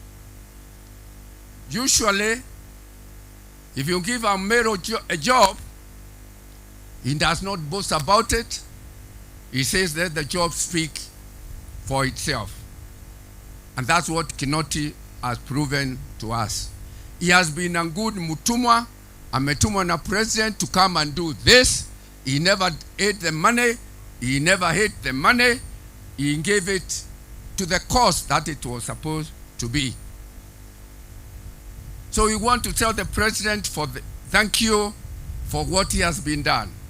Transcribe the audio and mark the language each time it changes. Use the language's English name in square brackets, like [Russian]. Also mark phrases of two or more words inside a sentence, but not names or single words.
[English] Usually, if you give a Mero a job, he does not boast about it. He says that the job speaks for itself. And that's what Kinoti has proven to us. He has been a good mutumwa, [Swahili] ametumwa na [English] president to come and do this. He never ate the money. He never hid the money. He gave it to the cause that it was supposed to be. So we want to tell the president thank you for what he has been done.